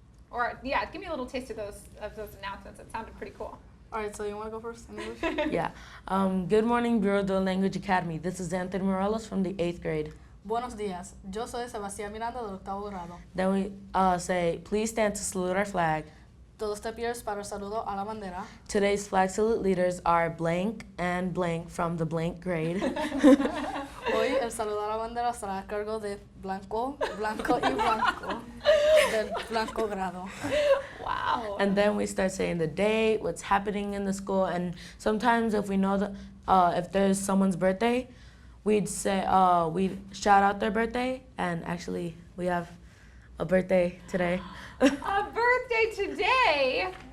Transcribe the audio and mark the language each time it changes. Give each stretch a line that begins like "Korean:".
English: Or, yeah, give me a little taste of those announcements. It sounded pretty cool. All right, so you want to go first in English? Yeah. Good morning, Buhrer Dual Language Academy. This is Anthony Morelos from the 8th grade.
Spanish: Buenos días. Yo soy Sebastián Miranda del 8º grado.
English: Then we say, please stand to salute our flag.
Spanish: Todos de pies para el saludo a la bandera.
English: Today's flag salute leaders are blank and blank from the blank grade.
Spanish: Hoy el saludo a la bandera estará a cargo de blanco, blanco y blanco del blanco grado.
English: Wow. And then we start saying the date, what's happening in the school, and sometimes if we know that if there's someone's birthday, we'd say we'd shout out their birthday, and actually we have a birthday today. A birthday today?